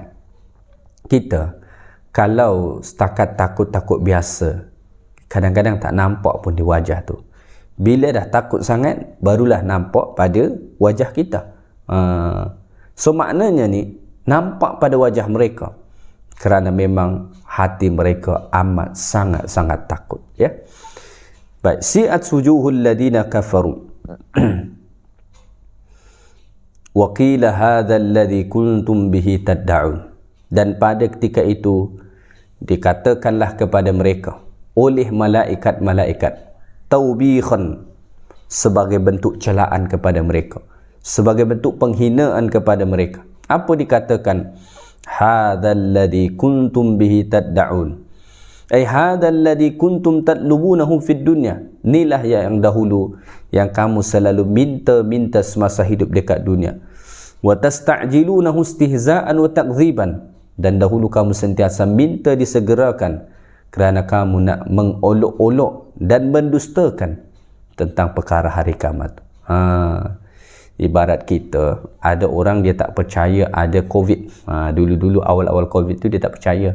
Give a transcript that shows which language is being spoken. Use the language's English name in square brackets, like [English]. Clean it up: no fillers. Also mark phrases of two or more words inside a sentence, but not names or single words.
[Malay] Kita kalau setakat takut-takut biasa, kadang-kadang tak nampak pun di wajah tu. Bila dah takut sangat, barulah nampak pada wajah kita. So maknanya ni nampak pada wajah mereka, kerana memang hati mereka amat sangat-sangat takut, ya. Baik, [Arabic] سيئت وجوه الذين كفروا وقيل هذا الذي كنتم به تدعون, [Malay] dan pada ketika itu dikatakanlah kepada mereka oleh malaikat-malaikat, taubikhan, sebagai bentuk celaan kepada mereka, sebagai bentuk penghinaan kepada mereka. Apa dikatakan? [Arabic] هذا الذي كنتم به تدعون أي هذا الذي كنتم تطلبونه في الدنيا, [Malay] inilah yang dahulu yang kamu selalu minta semasa hidup dekat dunia. [Arabic] وتستعجلونه استهزاء وتكذيبا, [Malay] dan dahulu kamu sentiasa minta disegerakan kerana kamu nak mengolok-olok dan mendustakan tentang perkara hari kiamat. Ibarat kita, ada orang dia tak percaya ada COVID. Dulu-dulu awal-awal COVID tu dia tak percaya.